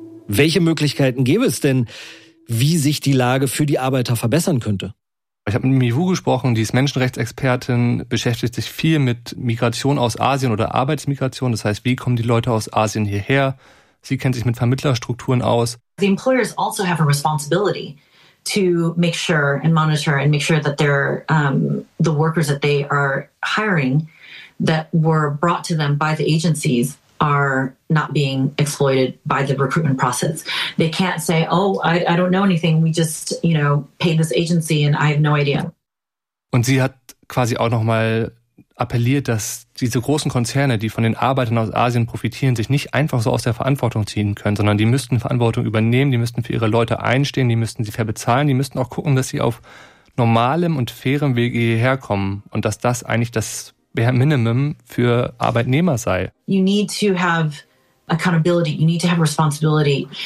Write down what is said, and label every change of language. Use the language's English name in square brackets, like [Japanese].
[German] Welche Möglichkeiten gäbe es denn, wie sich die Lage für die Arbeiter verbessern könnte? Ich habe mit Miwu gesprochen, die ist Menschenrechtsexpertin, beschäftigt sich viel mit Migration aus Asien oder Arbeitsmigration. Das heißt, wie kommen die Leute aus Asien hierher? Sie kennt sich mit Vermittlerstrukturen aus. [English] The employers also have a responsibility to make sure and monitor and make sure that they're the workers that they are hiring that were brought to them by the agencies are not being exploited by the recruitment process. They can't say, oh, I don't know anything. We just, you know, paid this agency and I have no idea. [German] Und sie hat quasi auch nochmal appelliert, dass diese großen Konzerne, die von den Arbeitern aus Asien profitieren, sich nicht einfach so aus der Verantwortung ziehen können, sondern die müssten Verantwortung übernehmen, die müssten für ihre Leute einstehen, die müssten sie fair bezahlen, die müssten auch gucken, dass sie auf normalem und fairem Wege hierher kommen und dass das eigentlich das [English] bare minimum [German] für Arbeitnehmer sei. [English] You need to have accountability, you need to have responsibility.